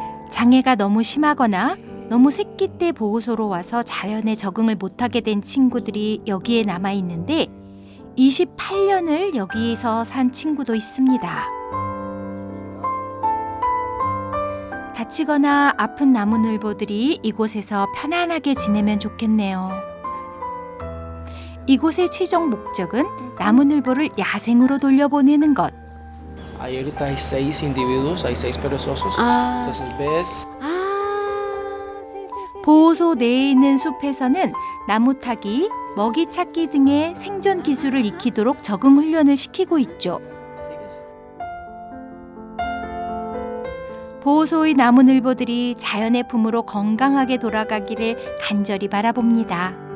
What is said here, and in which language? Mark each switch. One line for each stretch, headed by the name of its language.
Korean: 장애가 너무 심하거나 너무 새끼 때 보호소로 와서 자연에 적응을 못하게 된 친구들이 여기에 남아있는데 28년을 여기서 산 친구도 있습니다. 다치거나 아픈 나무늘보들이 이곳에서 편안하게 지내면 좋겠네요. 이곳의 최종 목적은 나무늘보를 야생으로 돌려보내는 것.
Spanish: Ahí ahorita hay 6 individuos, hay 6 perezosos. Entonces ves.
Korean: 보호소 내에 있는 숲에서는 나무 타기, 먹이 찾기 등의 생존 기술을 익히도록 적응 훈련을 시키고 있죠. 보호소의 나무늘보들이 자연의 품으로 건강하게 돌아가기를 간절히 바라봅니다.